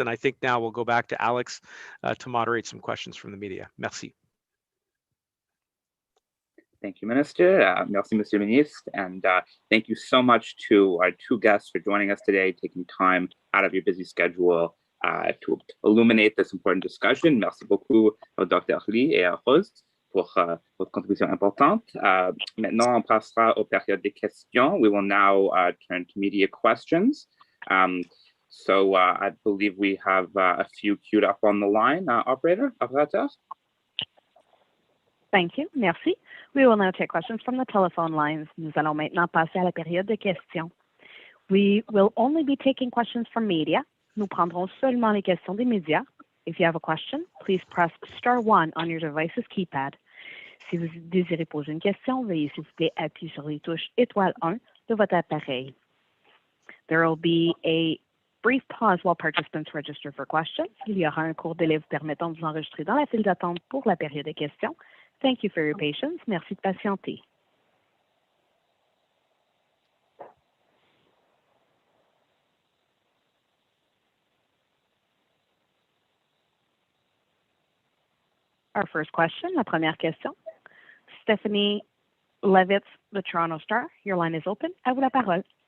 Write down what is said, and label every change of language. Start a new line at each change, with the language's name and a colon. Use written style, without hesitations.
English: And I think now we'll go back to Alex to moderate some questions from the media.
French: Merci.
English: Thank you, Minister.
French: Merci, Monsieur le Ministre.
English: And thank you so much to our two guests for joining us today, taking time out of your busy schedule to illuminate this important discussion.
French: Merci beaucoup au Dr. Lee et à Rose pour votre contribution importante. Maintenant, on passera aux périodes de questions.
English: We will now turn to media questions. So I believe we have a few queued up on the line. Operator? Thank you.
French: Merci.
English: We will now take questions from the telephone lines.
French: Nous allons maintenant passer à la période de questions.
English: We will only be taking questions from media.
French: Nous prendrons seulement les questions des médias.
English: If you have a question, please press *1 on your device's keypad.
French: Si vous désirez poser une question, veuillez s'il vous plaît appuyer sur les touches étoile 1 de votre appareil.
English: There will be a brief pause while participants register for questions.
French: Il y aura un court délai vous permettant de vous enregistrer dans la file d'attente pour la période de questions.
English: Thank you for your patience.
French: Merci de patienter.
English: Our first question,
French: la première question.
English: Stephanie Levitz, the Toronto Star. Your line is open.
French: À vous la parole.